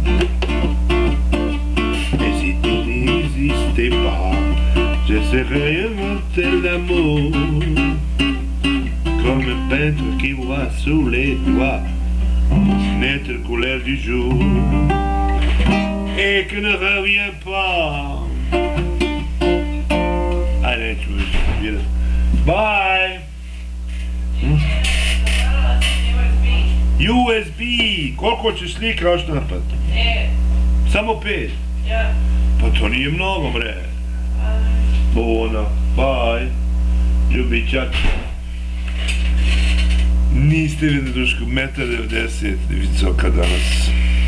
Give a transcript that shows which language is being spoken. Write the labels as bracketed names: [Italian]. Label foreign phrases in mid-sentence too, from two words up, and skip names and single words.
[French] Et si tu n'existais pas, j'essaierais inventer l'amour, comme un peintre qui voit sous les doigts naître couleur du jour et que ne revient pas. Allez, tu veux dire bye. [Serbian] USB, koliko ćeš slika oštampati? Samo 5? Ja. Pa to nije mnogo, bre. Bona, bye. Ljubićak. Niste vidjeli, duško, 1,90 m visoka danas.